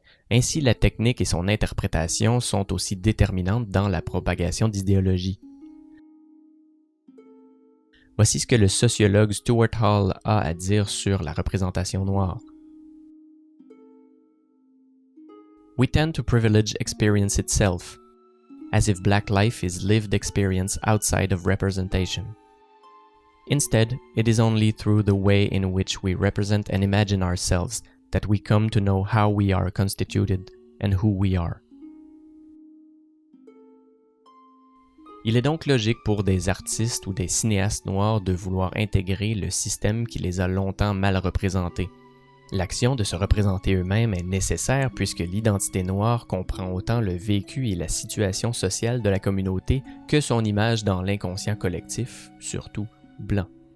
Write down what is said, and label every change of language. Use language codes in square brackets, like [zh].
[fr] Ainsi, la technique et son interprétation sont aussi déterminantes dans la propagation d'idéologies. Voici ce que le sociologue Stuart Hall a à dire sur la représentation noire. [en] We tend to privilege experience itself, as if black life is lived experience outside of representation. Instead, it is only through the way in which we represent and imagine ourselves that we come to know how we are constituted and who we are. [fr] Il est donc logique pour des artistes ou des cinéastes noirs de vouloir intégrer le système qui les a longtemps mal représentés. L'action de se représenter eux-mêmes est nécessaire puisque l'identité noire comprend autant le vécu et la situation sociale de la communauté que son image dans l'inconscient collectif, surtout blanc.